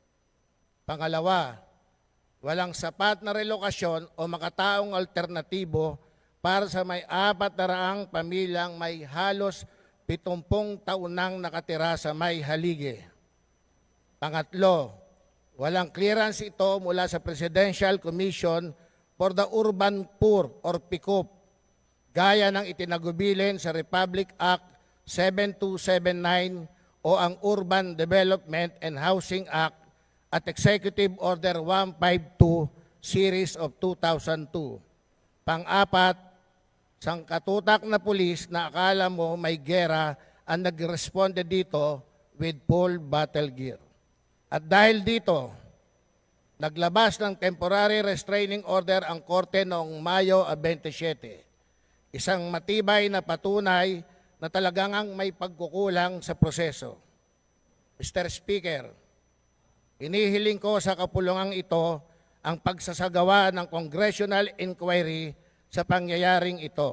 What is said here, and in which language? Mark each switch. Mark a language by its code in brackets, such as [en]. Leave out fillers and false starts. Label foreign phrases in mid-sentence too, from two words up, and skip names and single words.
[tl] Pangalawa, walang sapat na relokasyon o makataong alternatibo para sa may 400 pamilyang may halos 70 taon nang nakatira sa May Halige. Pangatlo, walang clearance ito mula sa Presidential Commission for the Urban Poor or PICUP, gaya ng itinagubilin sa Republic Act 7279 o ang Urban Development and Housing Act at Executive Order 152 Series of 2002. Pang-apat, sangkatutak na pulis na akala mo may gera ang nag-responde dito [en] with full battle gear. [tl] At dahil dito, naglabas ng [en] temporary restraining order [tl] ang korte noong Mayo 27. Isang matibay na patunay na talagang may pagkukulang sa proseso. Mr. Speaker, inihiling ko sa kapulungang ito ang pagsasagawa ng [en] congressional inquiry [tl] sa pangyayaring ito.